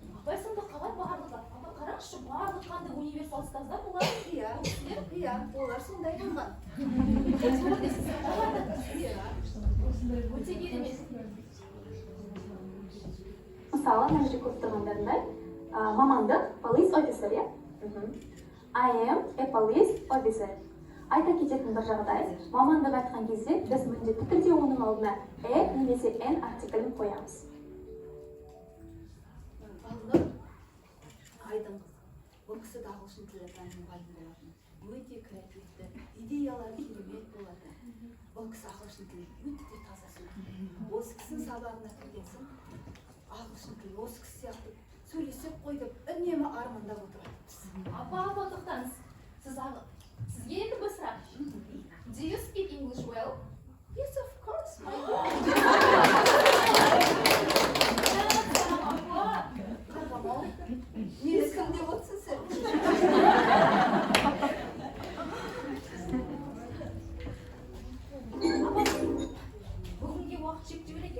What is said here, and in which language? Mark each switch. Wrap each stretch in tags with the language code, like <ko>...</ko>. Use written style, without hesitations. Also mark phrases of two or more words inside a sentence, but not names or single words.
<kk>Апай, сонда қалай барлығы? Апа, қараңызшы, барлық қандай универсал ұстаздар олар? Иә, олар сондай болған. Өте керемет. Мысалы, мына жерде көріп тұрғандарындай, мамандық</kk> <en>police officer,</en> <kk>иә?</kk> <en>I am a police officer.</en> <kk>Айта кететін бір жағдай, мамандық айтқан кезде біз міндетті түрде оның алдына немесе n артиклін қоямыз. Балнұр Айдынқызы. Бұл кісі де ағылшын тілі пәнінің мұғалімі болатын. Өте креативті, идеялары керемет болатын. Бұл кісі ағылшын тілі өте таза сөйлейді. Осы кісінің сабағына келген соң ағылшын тілі осы кісі сияқты сөйлесек қой деп үнемі армандап отыратынбыз. Апа, тоқтаңыз. Сізге енді бір сұрақ.</kk> <en>Do you speak English well? Yes, of course, my God.</en> <kk>Мені кім деп отырсың сен? Бүгінге уақыт шектеулі екен.</kk>